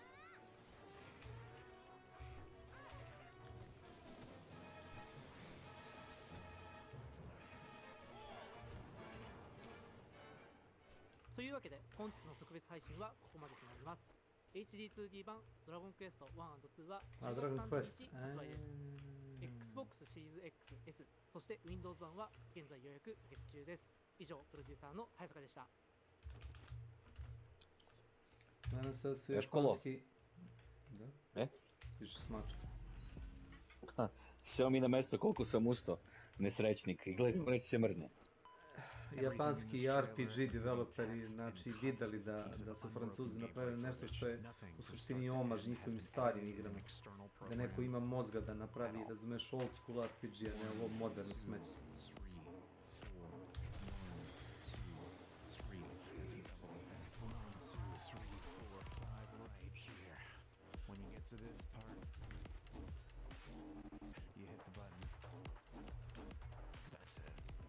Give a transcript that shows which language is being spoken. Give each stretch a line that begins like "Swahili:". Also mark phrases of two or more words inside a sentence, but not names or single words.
Japanese: というわけで本日の特別配信はここまでとなります。 HD2D 版ドラゴンクエスト 1&2 は10月30日発売です。Xbox シリーズ XS、そして Windows 版は現在予約受付中です。以上、プロデューサーの早坂でした。
Serbian: Nadam se da su japanski... Da? Više smačka. Seo mi na mesto koliko sam ustao, nesrećnik, i gledaj kako neće se mrdne. Japanski RPG developeri, znači, vidjeli da su Francuzi napravili nešto što je u suštini omaž njihovim starim igrama. Da neko ima mozga da napravi, razumeš,
English: old school
Serbian: RPG, a ne ovo moderno smeće.
English: To this part, you hit the button. That's it.